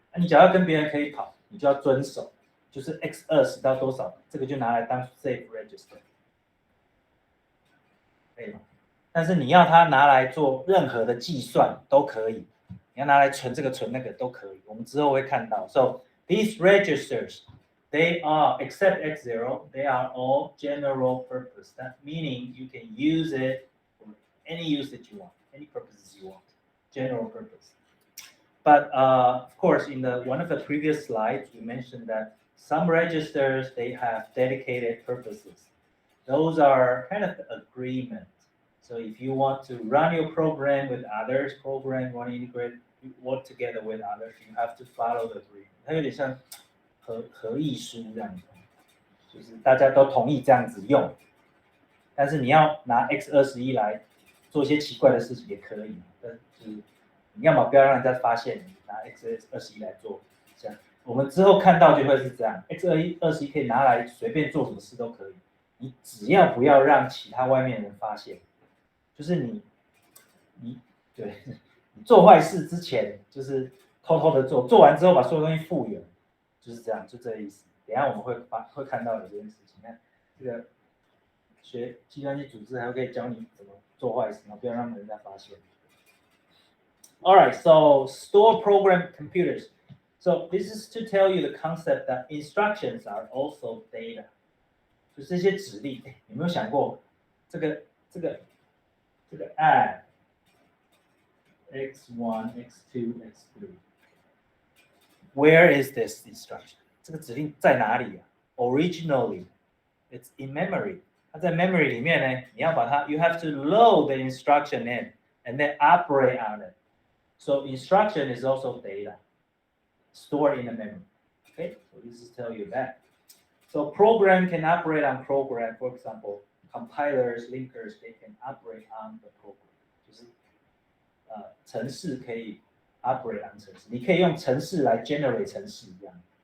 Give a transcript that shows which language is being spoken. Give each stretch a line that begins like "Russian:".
Chinese: 你只要跟别人可以跑，你就要遵守，就是 x20到多少，这个就拿来当 safe register， 可以吗？但是你要它拿来做任何的计算都可以，你要拿来存这个存那个都可以，我们之后会看到。
English: So these registers, they are except x0, they are all general purpose. That meaning you can use it for any use that you want, any purposes you want, general purpose. But of course, in one of the previous slides, we mentioned that some registers, they have dedicated purposes. Those are kind of agreement. So if you want to run your program with others, program want to integrate, work together with others, you have to follow the agreement.
Chinese: 它有点像合意书这样子，就是大家都同意这样子用。但是你要拿 x21来做一些奇怪的事情也可以，但是你要么不要让人家发现你拿 x21来做，这样我们之后看到就会是这样 ，x21可以拿来随便做什么事都可以，你只要不要让其他外面的人发现，就是你对你做坏事之前就是偷偷的做，做完之后把所有东西复原，就是这样，就这个意思。等一下我们会看到有这件事情，那这个学计算机组织还可以教你怎么做坏事，然后不要让人家发现。
English: All right, so store program computers. So this is to tell you the concept that instructions are also data.
Chinese: 就这些指令，有没有想过这个 add x1, x2, x3.
English: Where is this instruction?
Chinese: 这个指令在哪里啊
English: ？Originally, it's in memory.
Chinese: 它在 memory 里面呢，你要把它
English: you have to load the instruction in and then operate on it. So instruction is also data stored in the memory. Okay, so this is tell you that. So program can operate on program. For example, compilers, linkers, they can operate on the program.
Chinese: 就是程式可以
English: operate on
Chinese: 程式，你可以用程式来 generate 程式这样。